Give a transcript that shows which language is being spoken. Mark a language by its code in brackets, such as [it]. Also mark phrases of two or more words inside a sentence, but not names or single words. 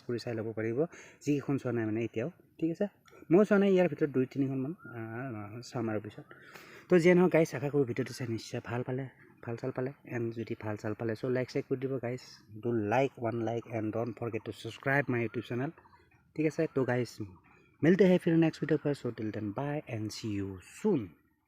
[as] কৰি চাই ল'ব পাৰিব যিকেইখন চোৱা নাই মানে এতিয়াও ঠিক আছে মই চোৱা নাই ইয়াৰ ভিতৰত 2-3খনমান চাম আৰু পিছত তো যিয়ে নহওক গাইজ আশা কৰোঁ ভিডিঅ'টো চাই নিশ্চয় ভাল চাল পালে এণ্ড যদি ভাল চাল পালে চ' লাইক কৰি দিব [en] guys do like 1 like and don't forget to subscribe my YouTube channel [as] ঠিক আছে তো গাইজ [hi] मिलते हैं फिर [en] next video [as] पर [en] so till then bye and see you soon